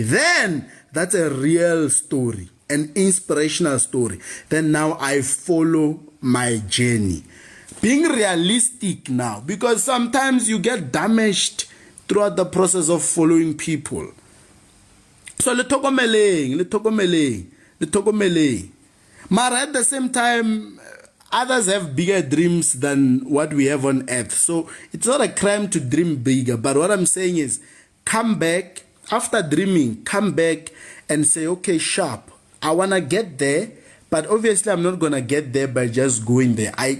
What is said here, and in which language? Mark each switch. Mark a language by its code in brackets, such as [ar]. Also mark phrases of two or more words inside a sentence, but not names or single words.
[en] Then that's a real story, an inspirational story. Then now I follow my journey. Being realistic now, because sometimes you get damaged throughout the process of following people. [tn] So le tokomeleng. [en] Mara at the same time, others have bigger dreams than what we have on earth. So it's not a crime to dream bigger. But what I'm saying is, come back, after dreaming, come back and say, okay, sharp, I want to get there. But obviously, I'm not going to get there by just going there.